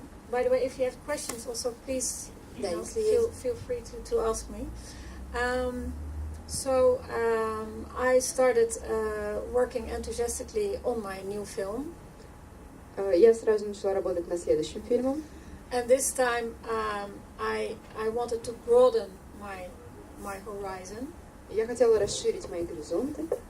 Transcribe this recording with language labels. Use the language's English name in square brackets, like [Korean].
[English] By the way, if you have questions, also please feel free to ask me. I started working enthusiastically on my new film. [Russian] Я сразу начала работать над следующим фильмом. [English] And this time I wanted to broaden my horizon. [Russian] Я хотела расширить мои горизонты.